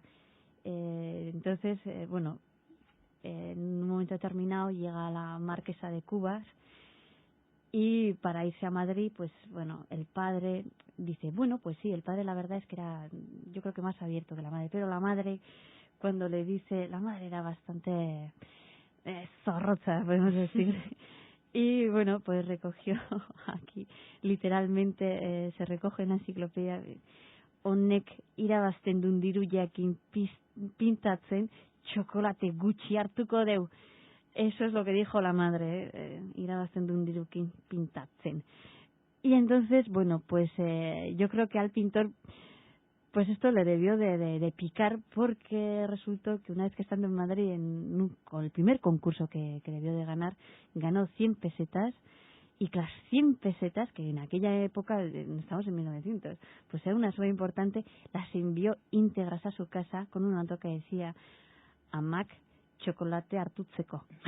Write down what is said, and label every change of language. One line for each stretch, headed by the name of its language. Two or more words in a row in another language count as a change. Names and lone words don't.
Spanish: Entonces, en un momento determinado llega la marquesa de Cubas y para irse a Madrid, pues el padre dice, pues sí, el padre la verdad es que era, yo creo que más abierto que la madre, pero la madre, cuando le dice, la madre era bastante zorroza, podemos decir. Y pues recogió aquí, literalmente se recoge en la enciclopedia,
Basque: honek irabazten duen diru jakin pintatzen, chocolate gutxi hartuko deu.
Spanish: Eso es lo que dijo la madre,
Basque: irabazten duen diru pintatzen.
Spanish: Y entonces, yo creo que al pintor, pues esto le debió de picar, porque resultó que una vez que estando en Madrid con el primer concurso que debió de ganar, ganó 100 pesetas, y que las 100 pesetas, que en aquella época, estamos en 1900, pues era una suma importante, las envió íntegras a su casa con una nota que decía,
Basque: amak chocolate hartutzeko.